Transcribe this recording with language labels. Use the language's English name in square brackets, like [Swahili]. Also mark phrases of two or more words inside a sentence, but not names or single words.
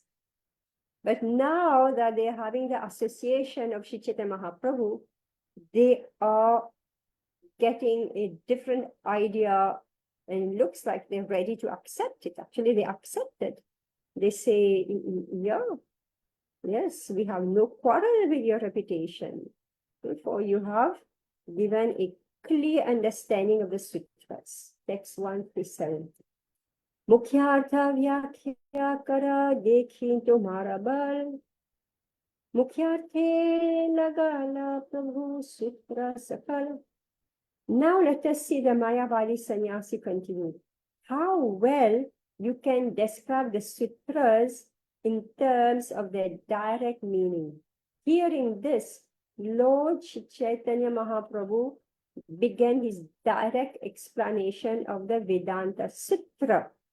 [English] But now that they're having the association of Sri Chaitanya Mahaprabhu, they are getting a different idea, and it looks like they're ready to accept it. Actually, they accept it. They say, yeah, yes, we have no quarrel with your reputation. Therefore, you have given a clear understanding of the sutras. Text 1-7. [Bangla] মুখ্যার্থ ব্যাখ্যা কর দেখি তোমার বল. মুখ্যার্থে লাগালা প্রভু সূত্র সকল. [English] Now let us see the Mayavadi sannyasi continue. How well you can describe the sutras in terms of their direct meaning. Hearing this, Lord Chaitanya Mahaprabhu began his direct explanation of the Vedanta Sutra.